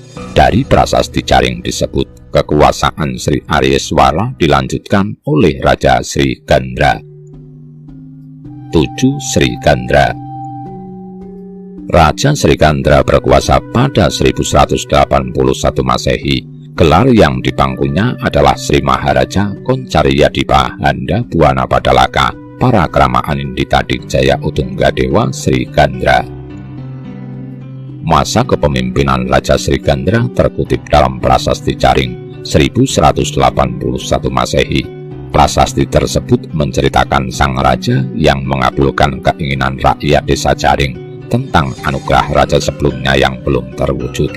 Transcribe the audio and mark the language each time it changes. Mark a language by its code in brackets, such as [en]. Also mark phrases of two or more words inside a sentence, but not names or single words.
[id] Dari Prasasti Jaring disebut kekuasaan Sri Aryeswara dilanjutkan oleh Raja Sri Gandra. 7. Sri Gandra. Raja Sri Gandra berkuasa pada 1181 Masehi. Gelar yang dipangkunya adalah Sri Maharaja Koncaryadipa Handa Buana Padalaka Parakrama Anindita Dijaya Utunggadewa Sri Gandra. Masa kepemimpinan Raja Sri Gandra terkutip dalam Prasasti Jaring 1181 Masehi. Prasasti tersebut menceritakan sang raja yang mengabulkan keinginan rakyat desa Jaring tentang anugerah raja sebelumnya yang belum terwujud.